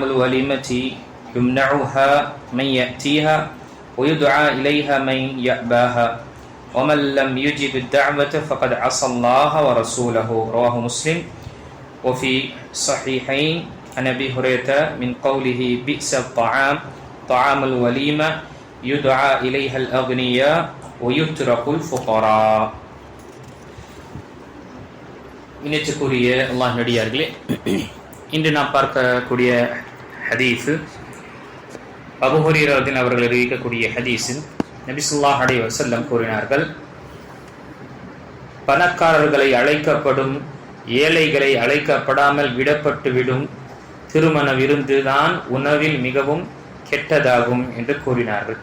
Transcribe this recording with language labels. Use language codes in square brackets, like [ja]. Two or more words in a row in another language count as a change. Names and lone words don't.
[ar] الوليمة يمنعها من يأتيها ويدعى إليها من يأباها ومن لم يجب الدعوة فقد عصى الله ورسوله رواه مسلم وفي صحيحين عن أبي هريرة من قوله بئس الطعام طعام الوليمة يدعى إليها الأغنياء ويترك الفقراء. [ta] இணைச்சக்கூடிய அல்லாஹ் நடிகார்களே, இன்று நாம் பார்க்கக்கூடிய ஹதீஸ் அபூ ஹுரைரா அவர்கள் அறிவிக்கக்கூடிய ஹதீஸில் நபி [ar] صلى الله عليه وسلم [ta] கூறினார்கள், பணக்காரர்களை அழைக்கப்படும் ஏழைகளை அழைக்கப்படாமல் விடப்பட்டு விடும் திருமண விருந்து தான் உணவில் மிகவும் கெட்டதாகும் என்று கூறினார்கள்.